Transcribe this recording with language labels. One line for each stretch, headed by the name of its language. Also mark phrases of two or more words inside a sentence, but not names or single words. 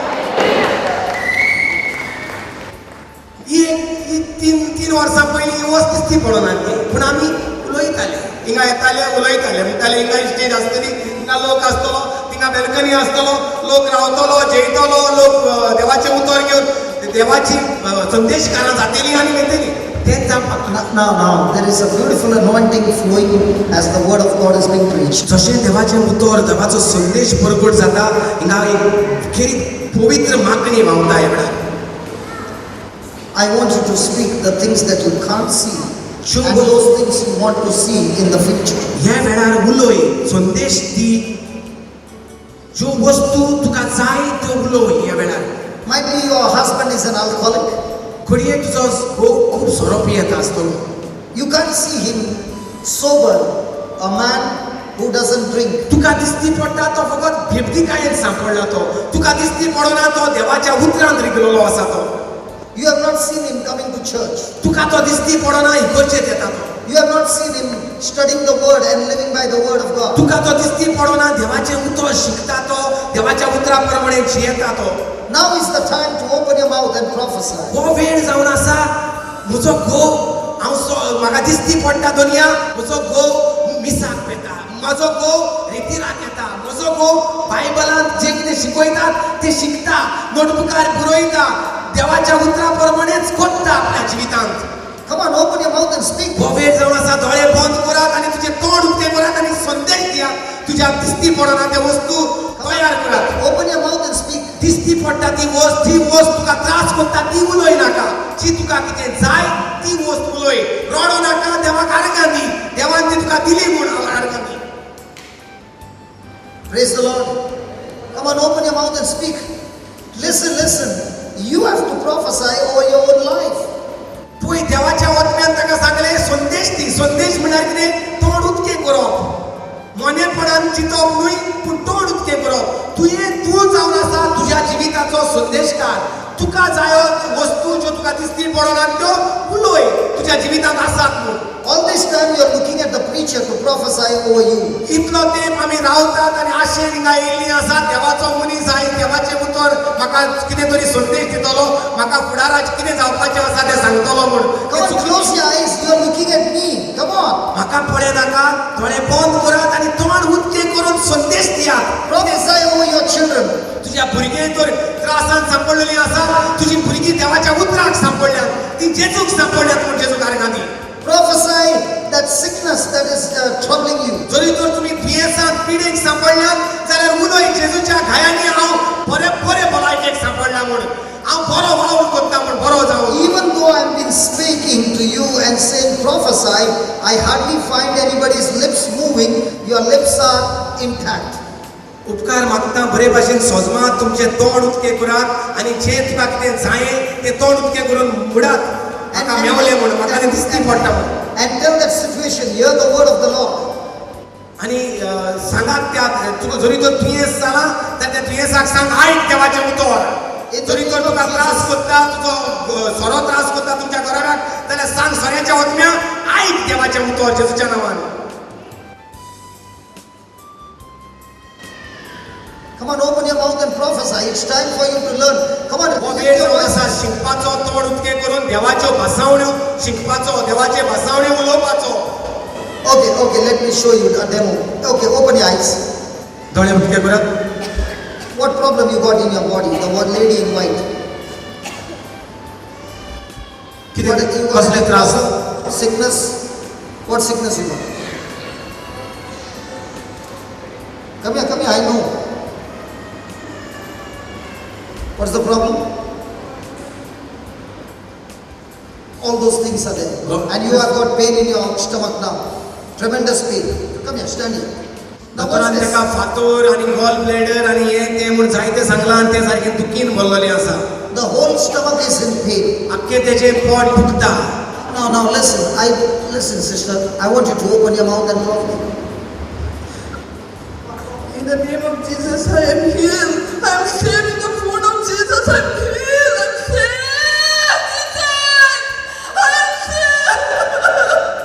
Konkani: ही तीन वर्सां पयलीं ही वस्त दिसती पडना ती पूण आमी उलयताले हिंगा येताले उलयताले म्हणटाले हिंगा स्टेज आसतली हिंगा लोक आसतलो थिंगा बॅल्कनी आसतलो लोक रावतलो जेयतलो लोक देवाचें उतर घेवन देवाची संदेशकारां जातलीं आनी वयतलीं तेंच जावपाक.
English: Now, there is a beautiful anointing flowing as the word of God is being preached.
Konkani: जशें देवाचें उतर देवाचो संदेश प्रकट जाता हिंगा एक खेरीत पवित्र मागणी व्हांवता ह्या वेळार.
English: I want you to speak the things that you can't see and those things you want to see in the future.
Konkani: ह्या वेळार उलय संदेश दी ज्यो वस्तू तुका जाय त्यो उलय ह्या वेळार.
English: Might be your husband is an alcoholic.
Konkani: घडये तुजो घोव खूब सोरो पियेता आसतलो.
English: You can't see him sober, a man who doesn't drink.
Konkani: तुका दिसती पडटा तो फकत भेबदिकायेन सांपडला तो. तुका दिसती पडना तो देवाच्या उतरांत रिगलेलो आसा तो.
English: You have not seen him coming to church.
Konkani: तुका तो दिसती पडना इगर्जेत येता तो.
English: You have not seen him studying the word and living by the word of God.
Konkani: तुका तो दिसती पडना देवाचें उतर शिकता तो देवाच्या उतरा प्रमाणे जियेता तो.
English: Now is the time to open your mouth and prophesy.
Konkani: हो वेळ जावन आसा म्हजो घोव म्हाका दिसती पडटा दुनिया म्हजो घोव मिसाक पेता म्हजो घोव रितीराक येता म्हजो घोव बायबलांत जे कितें शिकयतात ते शिकता नोटबुकार बरयता देवाच्या उतरा प्रमाणेच घडटा आपल्या जिवितांत.
English: Come on, open your mouth and speak.
Konkani: हो वेळ जावन आसा दोळे बंद करात आनी तुजें तोंड उक्तें करात आनी संदेश दियात तुज्या दिसती पडना ते वस्तू तयार करात.
English: Open your mouth and speak.
Konkani: दिसती पडटा ती वस्त तुका त्रास करता ती उलय नाका. जी तुका कितें जाय ती वस्त उलय. रडो नाका देवाक आर्गां दी देवान ती तुका दिली म्हूण आर्गां दी.
English: Praise the Lord. Come on, open your mouth and speak. Listen. You have to prophesy over your own life.
Konkani: पळय देवाच्या आत्म्यान ताका सांगलें संदेश दी. संदेश म्हळ्यार कितें तोंड उक्तें करप. मोनेपणान चिंतप न्हय पूण तोंड उक्तें करप. तूं जावन आसा तुज्या जिविताचो संदेशकार. तुका जायो वस्तू ज्यो तुका दिसती पडनात त्यो उलय तुज्या जिवितांत आसात म्हूण.
English: All this time you are looking at the preacher to prophesy over you.
Konkani: इतलो तेंप आमी रावतात आनी आशेन हिंगा येयल्लीं आसात देवाचो मनीस जाय देवाचें उतर म्हाका कितें तरी संदेश दितलो म्हाका फुडाराक कितें जावपाचें आसा तें सांगतलो म्हूण.
English: Come on, close your eyes. You are looking at me. Come on.
Konkani: म्हाका पळय नाका दोळे बंद करात आनी तोंड उक्तें करून संदेश दियात.
English: Prophesy over your children.
Konkani: तुज्या भुरगीं तर त्रासान सांपडलेलीं आसा तुजी भुरगीं देवाच्या उतराक सांपडल्यात ती जेजूक सांपडल्यात म्हूण जेजूक आर्गां दी.
English: Prophesy that sickness that is troubling you.
Konkani: जरी तर तुमी दुयेंसांत पिडेक सांपडल्यात जाल्यार उलय जेजूच्या घायांनी हांव बरे भलायकेक सांपडला म्हूण. हांव बरो वावर करता म्हूण बरो जावं.
English: Even though I have been speaking to you and saying prophesy, I hardly find anybody's lips moving. Your lips are intact.
Konkani: उपकार मागता बरे भाशेन सोजमात तुमचें तोंड उक्तें करात आनी जें तुका कितें जायें तें तोंड उक्तें करून मुडात. म्हाका मेवलें म्हूण म्हाका तें दिसती पडटा म्हूण.
English: And tell that situation, hear the word of the Lord.
Konkani: आनी सांगात त्या तुका जरी तर दुयेंस जाला जाल्यार त्या दुयेंसाक सांग आयक देवाचें उतर. जरी तर तुका त्रास करता तुजो सोरो त्रास करता तुमच्या घराक जाल्यार सांग सोऱ्याच्या आत्म्या आयक देवाचें उतर जेजूच्या नांवान.
English: Come on, open your mouth and prophesy. prophesy. It's time for you to learn. Come on,
Konkani: हो
English: lift
Konkani: वेळ
English: your
Konkani: जावन
English: voice.
Konkani: आसा शिकपाचो तोड उक्ते करून देवाच्यो भासावण्यो शिकपाचो देवाचे भासावण्यो उलोवपाचो.
English: Okay, let me show you a demo. Okay, open your eyes.
Konkani: दोळे उक्ते करत.
English: What problem you got in your body? The one lady in white.
Konkani: कितें
English: You got
Konkani: कसले
English: any
Konkani: त्रास?
English: problem? Sickness? What sickness you got? Come here, I know. What's the problem? All those things are there. No. And you have got pain in your stomach now. Tremendous pain. Come here, stand here. Now what's
Konkani: डॉक्टरान
English: this?
Konkani: तेका फातोर आनी
English: gall bladder
Konkani: आनी हे ते म्हूण जायते सांगलां आनी ते सारके दुखीन भरलेले आसा.
English: The whole stomach is in pain.
Konkani: आख्खे तेजे पोट दुखता.
English: Now listen, sister. I want you to open your mouth and talk. In the name of Jesus, I am healed. I am saved in the food of Jesus. I am healed. I am saved. Jesus, I am saved.